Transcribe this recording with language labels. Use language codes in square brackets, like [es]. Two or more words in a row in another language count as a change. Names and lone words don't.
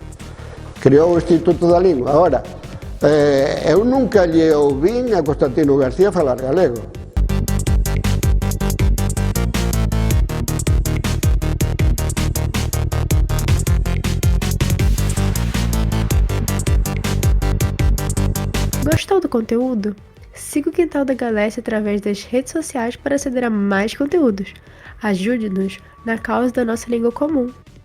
[gl] Creou o Instituto da Lingua. Ahora, eu nunca lle ouvín a Constantino García falar galego. [pt] Gostou do conteúdo? Siga o Quintal da Galécia através das redes sociais para aceder a mais conteúdos. Ajude-nos na causa da nossa língua comum.